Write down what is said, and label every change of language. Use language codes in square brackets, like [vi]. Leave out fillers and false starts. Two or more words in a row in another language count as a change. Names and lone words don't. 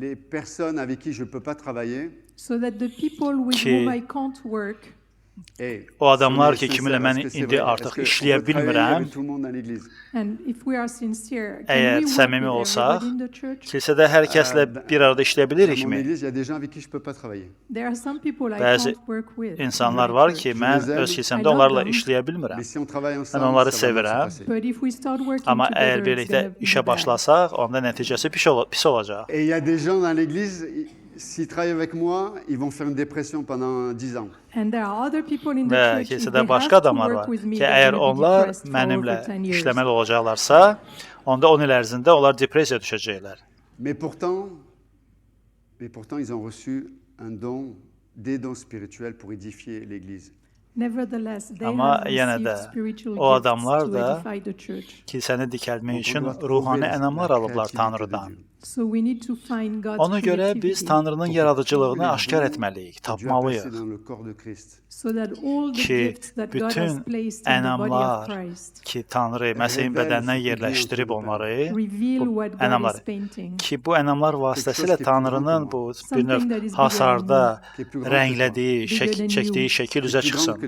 [az] O adamlar ki, kiminlə mən indi artıq işləyə bilmirəm, əgər səmimi olsaq, kilsədə hər kəslə bir arada işləyə bilirikmi? Bəzi insanlar var ki, mən öz kilsəmdə onlarla işləyə bilmirəm. Mən onları sevirəm, amma əgər birlikdə işə başlasaq, onda nəticəsi pis olacaq. [fr] S'ils travaillent avec moi, ils vont faire une dépression pendant 10 ans. [az] Və kilsədə başqa adamlar var ki, əgər onlar mənimlə işləməli olacaqlarsa, onda 10 il ərzində onlar depressiya düşəcəklər. [fr] Mais pourtant, ils ont reçu des dons spirituels pour édifier l'Église. [az] Amma yenə də o adamlar da kilsəni dikəlmək üçün ruhani ənamlar alıblar Tanrıdan. Ona görə biz Tanrının yaradıcılığını aşkar etməliyik, tapmalıyıq ki, bütün ənamlar ki, Tanrı Məsihin bədəninə yerləşdirib onları, bu ənamları, ki, bu ənamlar vasitəsilə Tanrının bu bir növ hasarda rənglədiyi, çəkdiyi şəkil üzə çıxsın.